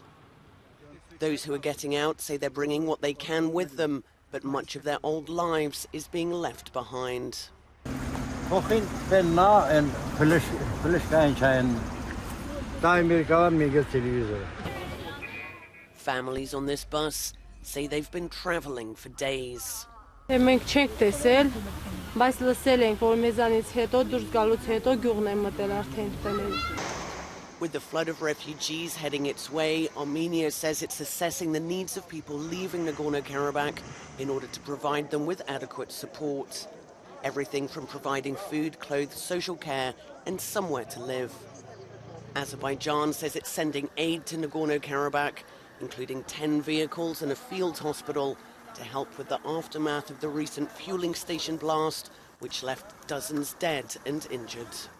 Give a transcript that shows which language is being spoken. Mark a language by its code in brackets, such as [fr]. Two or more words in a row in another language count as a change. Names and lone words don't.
[en] Those who are getting out say they're bringing what they can with them, but much of their old lives is being left behind. Families on this bus say they've been travelling for days. [hy] Մենք չենք տեսել, բայց լսել ենք, որ մեզանից հետո դուրս գալուց հետո գյուղն են մտել արդեն տանել. [en] With the flood of refugees heading its way, Armenia says it's assessing the needs of people leaving Nagorno-Karabakh in order to provide them with adequate support. Everything from providing food, clothes, social care, and somewhere to live. Azerbaijan says it's sending aid to Nagorno-Karabakh, including 10 vehicles and a field hospital, to help with the aftermath of the recent fueling station blast, which left dozens dead and injured.